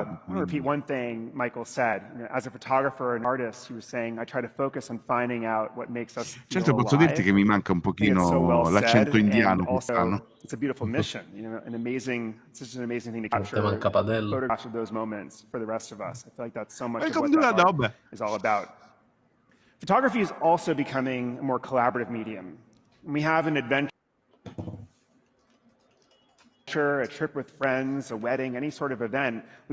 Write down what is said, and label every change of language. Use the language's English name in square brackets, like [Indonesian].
[English] I want to repeat one thing Michael said. As a photographer and artist, he was saying, I try to focus on finding out what makes us feel [Italian] Certo, posso [English] alive. [Italian] dirti che mi manca un pochino l'accento indiano quest'anno. [English] It's a beautiful mission, it's such an amazing thing to capture photographs of those moments for the rest of us. I feel like that's so much of what that art is all about. Photography is also becoming a more collaborative medium. We have an adventure, a trip with friends, a wedding, any sort of event.